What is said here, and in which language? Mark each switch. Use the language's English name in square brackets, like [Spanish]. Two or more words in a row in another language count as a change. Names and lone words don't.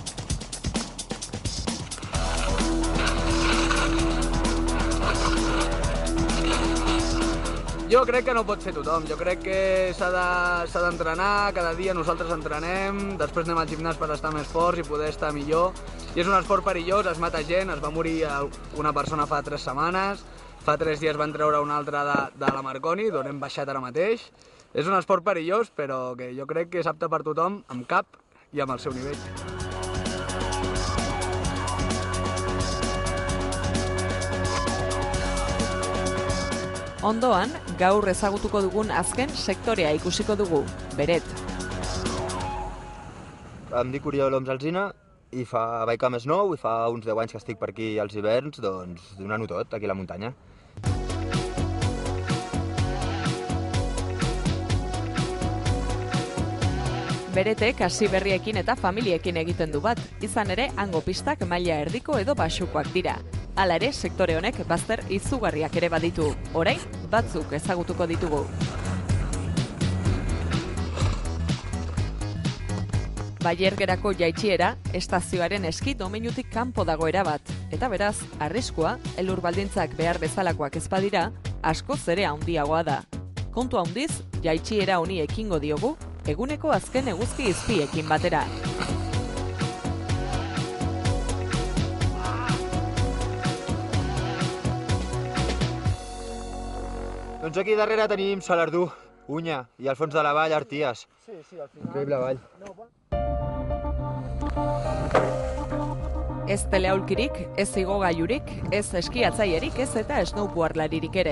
[Catalan] Jo crec que no pot fer tothom, jo crec que s'ha d'entrenar, cada dia nosaltres entrenem, després anem al gimnàs per estar més forts i poder estar millor. I és un esport perillós, es mata gent, es va morir una persona fa 3 setmanes, fa 3 dies van treure una altra de la Marconi, d'on hem baixat ara mateix. És un esport perillós, però que jo crec que és apte per tothom, amb cap i amb el seu nivell. [Basque] Ondoan, gaur ezagutuko dugun azken sektorea ikusiko dugu, Beret. [Catalan] Em dic Oriol Oms Alsina i vaig a més nou i fa uns 10 anys que estic per aquí als hiverns, doncs donant-ho tot aquí a la muntanya. [Basque] Beretek hasi berriekin eta familiekin egiten du bat, izan ere hango pistak maila erdiko edo baxukoak dira. Hala ere, sektore honek bazter izugarriak ere baditu. Orain, batzuk ezagutuko ditugu. Baiergerako jaitsiera, estazioaren eski domeinutik kanpo dago erabat. Eta beraz, arriskua, elur baldintzak behar bezalakoak ez badira, askoz ere handiagoa da. Kontu handiz, jaitsiera honi ekingo diogu, eguneko azken eguzki izpiekin batera. [Catalan] Doncs aquí darrere tenim Salardú, Unya, i al fons de la vall Arties. Increïble vall. [Basque] Ez teleaulkirik, ez igogailurik, ez eskiatzaierik, ez eta snowboardlaririk ere.